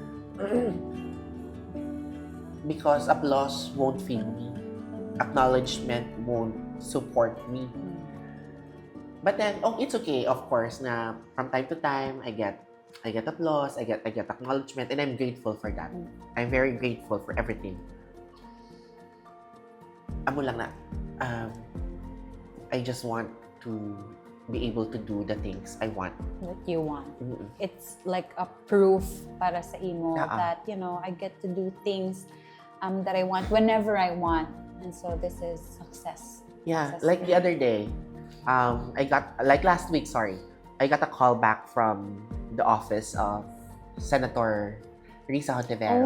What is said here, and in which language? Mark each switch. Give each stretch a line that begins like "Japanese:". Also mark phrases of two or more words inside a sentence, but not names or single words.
English: Because applause won't feed me. Acknowledgement won't support me. But then, it's okay, of course, na from time to time, I get applause, I get acknowledgement, and I'm grateful for that. I'm very grateful for everything.
Hiligaynon: Amo lang na,
English: I just want to be able to do the things I want. That you want. It's like a proof
Hiligaynon: para sa imo
English: that, I get to do things that I want whenever I want. And so this is success. Yeah, Success like the other day, last week, I got a call back from the office of Senator Erriz Becoming.